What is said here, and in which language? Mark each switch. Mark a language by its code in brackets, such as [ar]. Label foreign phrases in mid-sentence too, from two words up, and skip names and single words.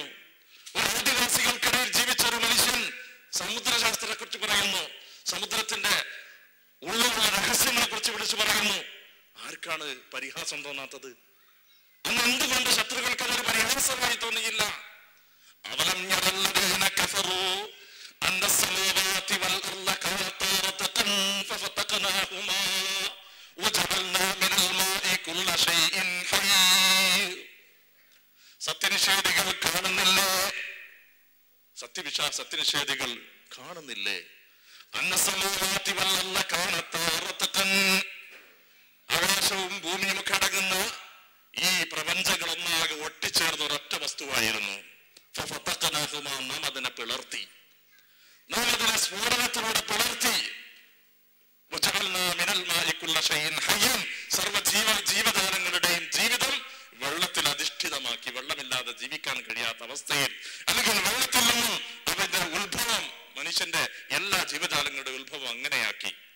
[ml] ഒരു ആദിവാസികൾക്കിടയിൽ ജീവിച്ച ഒരു മനുഷ്യൻ സമുദ്രശാസ്ത്രത്തെ കുറിച്ച് പറയുന്നു. സമുദ്രത്തിന്റെ ഉള്ളിലുള്ള രഹസ്യങ്ങളെ കുറിച്ച് വിളിച്ചു പറയുന്നു. ആർക്കാണ് പരിഹാസം തോന്നാത്തത്? അന്ന് എന്തുകൊണ്ട് ശത്രുക്കൾക്ക് അതൊരു പരിഹാസമായി തോന്നിയില്ല? [ar] أولم ير الذين كفروا أن السماوات والأرض كانتا رتقا ففتقناهما وجعلنا من الماء كل شيء حي. [ml] സത്യനിഷേധികൾ കാണുന്നില്ലേ? സത്യനിഷേധികൾ കാണുന്നില്ലേ? [ar] അന്ന السماوات والأرض كانتا رتقا, [ml] ആകാശവും ഭൂമിയും ഒക്കെ അടങ്ങുന്ന ഈ പ്രപഞ്ചങ്ങളൊന്നാകെ ഒട്ടിച്ചേർന്ന ഒരൊറ്റ വസ്തുവായിരുന്നു. പിളർത്തി, നാം അതിനെ സ്ഫോടനത്തിലൂടെ പിളർത്തി. സർവ ജീവജാലങ്ങളുടെയും ജീവിതം വെള്ളത്തിൽ അധിഷ്ഠിതമാക്കി, വെള്ളമില്ലാതെ ജീവിക്കാൻ കഴിയാത്ത അവസ്ഥയിൽ, അല്ലെങ്കിൽ വെള്ളത്തിൽ നിന്നും അവന്റെ ഉത്ഭവം, മനുഷ്യന്റെ എല്ലാ ജീവജാലങ്ങളുടെ ഉത്ഭവം അങ്ങനെയാക്കി.